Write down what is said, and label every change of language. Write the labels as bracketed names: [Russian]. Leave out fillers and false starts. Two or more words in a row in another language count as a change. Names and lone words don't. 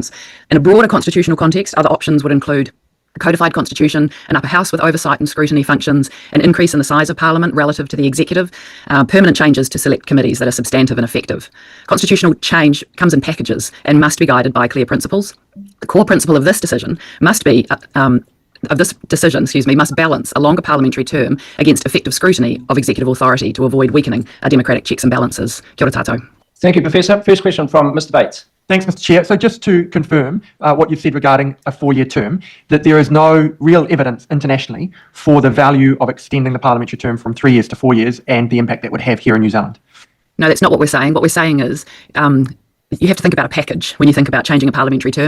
[English] In a broader constitutional context, other options would include a codified constitution, an upper house with oversight and scrutiny functions, an increase in the size of Parliament relative to the executive, permanent changes to select committees that are substantive and effective. Constitutional change comes in packages and must be guided by clear principles. The core principle of this decision must be must balance a longer parliamentary term against effective scrutiny of executive authority to avoid weakening our democratic checks and balances. [Māori] Kia ora tātou. [English] Thank you, Professor. First question from Mr. Bates. Thanks, Mr. Chair. So just to confirm what you've said regarding a 4-year term, that there is no real evidence internationally for the value of extending the parliamentary term from 3 years to 4 years and the impact that would have here in New Zealand. No, that's not what we're saying. What we're saying is you have to think about a package when you think about changing a parliamentary term.